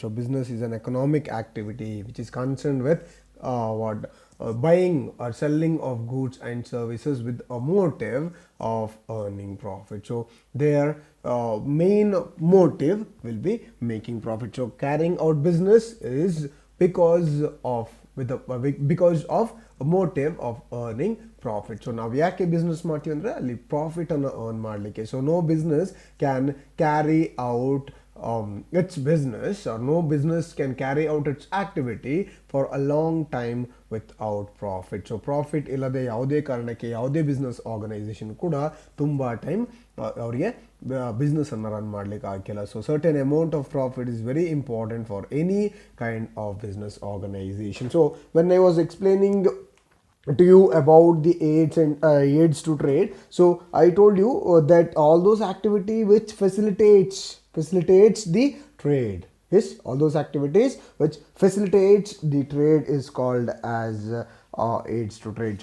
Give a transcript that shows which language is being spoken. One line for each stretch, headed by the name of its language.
English: So, business is an economic activity which is concerned with buying or selling of goods and services with a motive of earning profit. So their main motive will be making profit. So carrying out business is because of a motive of earning profit.
Kannada: So ನಾವು ಯಾಕೆ business ಮಾಡ್ತೀವಿ ಅಂದರೆ ಅಲ್ಲಿ profit ಅನ್ನು earn ಮಾಡಲಿಕ್ಕೆ.
English: So no business can carry out its business, or no business can carry out its activity for a long time without profit.
Kannada: So profit ಇಲ್ಲದೆ ಯಾವುದೇ ಕಾರಣಕ್ಕೆ ಯಾವುದೇ ಬಿಸ್ನೆಸ್ ಆರ್ಗನೈಸೇಷನ್ ಕೂಡ ತುಂಬ ಟೈಮ್ ಅವರಿಗೆ ಬಿಸ್ನೆಸ್ ಅನ್ನು ರನ್ ಮಾಡಲಿಕ್ಕೆ ಆಗಿಲ್ಲ.
English: So certain amount of profit is very important for any kind of business organisation. So when I was explaining to you about the aids to trade, so I told you that all those activity which facilitates the trade, yes, all those activities which facilitates the trade is called as aids to trade.